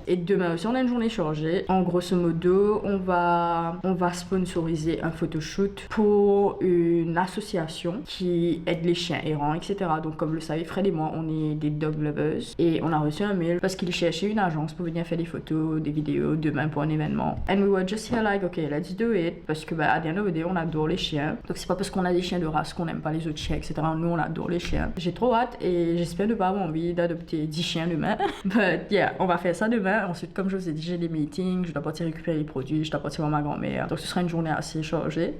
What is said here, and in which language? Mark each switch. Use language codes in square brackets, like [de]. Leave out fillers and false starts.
[fr] Et demain aussi on a une journée chargée. En grosso modo, on va sponsoriser un photoshoot pour une association qui aide les chiens errants, etc. Donc comme vous le savez, Fred et moi on est des dog lovers. Et on a reçu un mail parce qu'il cherchait une agence pour venir faire des photos, des vidéos demain pour un événement. [en] And we were just here like, okay, let's do it. [fr] Parce que à [en] the end of the day, [fr] on adore les chiens. Donc c'est pas parce qu'on a des chiens de race qu'on aime pas les autres chiens, etc. Nous on adore les chiens. J'ai trop hâte et j'espère ne pas avoir envie d'adopter 10 chiens demain. [en] But yeah, [fr] on va faire ça demain. Ensuite, comme je vous ai dit, j'ai des meetings, je dois partir récupérer les produits, je dois partir voir ma grand-mère. Donc ce sera une journée assez chargée.